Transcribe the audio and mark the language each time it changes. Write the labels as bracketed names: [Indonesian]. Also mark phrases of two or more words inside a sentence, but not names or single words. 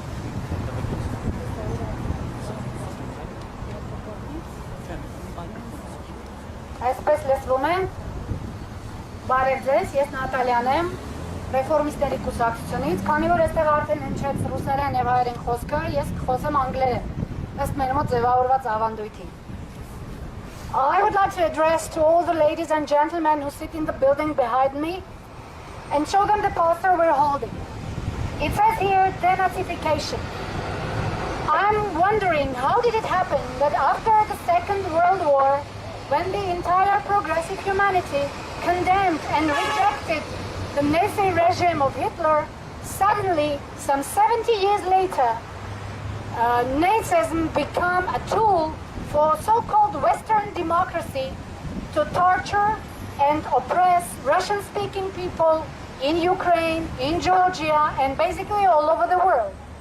[Armenian] Այսպես լսվում է, բարև ձեզ, ես Նատալյան եմ, Ռեֆորմիստների կուսակցությունից, քանի որ այստեղ արդեն հնչեց ռուսերեն եւ հայերեն խոսքը, ես կխոսեմ անգլերեն, ըստ մեր մոտ ձևավորված ավանդույթի. [English] I would like to address to all the ladies and gentlemen who sit in the building behind me and show them the poster we're holding. It says here, denazification. I'm wondering, how did it happen that after the Second World War, when the entire progressive humanity condemned and rejected the Nazi regime of Hitler, suddenly, some 70 years later, Nazism became a tool for so-called Western democracy to torture and oppress Russian-speaking people in Ukraine, in Georgia, and basically all over the world.